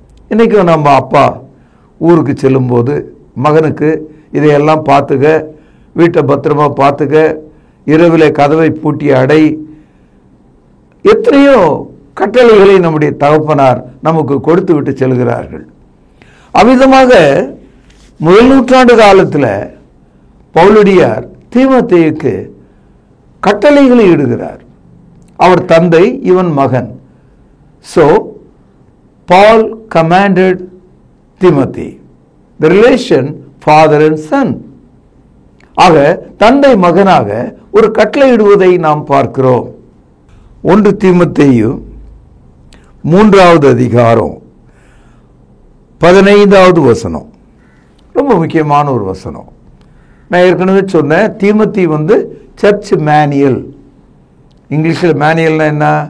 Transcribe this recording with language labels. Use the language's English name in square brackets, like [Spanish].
[Tamil] இன்றைக்கும் நம்ம அப்பா ஊருக்கு செல்லும்போது மகனுக்கு இதையெல்லாம் பார்த்துக்க, வீட்டை பத்திரமா பார்த்துக்க, இரவில் கதவை பூட்டி அடை, எத்தனையோ கட்டளைகளை நம்முடைய தகப்பனார் நமக்கு கொடுத்து விட்டு செல்கிறார்கள். அவ்விதமாக 1 நூற்றாண்டு காலத்தில் பவுலடியார் தீமோத்தேயுக்கு கட்டளைகளை இடுகிறார். அவர் தந்தை, இவன் மகன். [English] So Paul commanded Timothy, the relation father and son. [Tamil] ஆக தந்தை மகனாக ஒரு கட்டளையிடுவதை நாம் பார்க்கிறோம். 1 தீமோத்தேயு 3வது அதிகாரம் 15வது வசனம் ரொம்ப முக்கியமான ஒரு வசனம். நான் ஏற்கனவே சொன்னேன், தீமோத்தி சர்ச் மேனுவல். இங்கிலீஷில் மேனுவல்னா என்ன?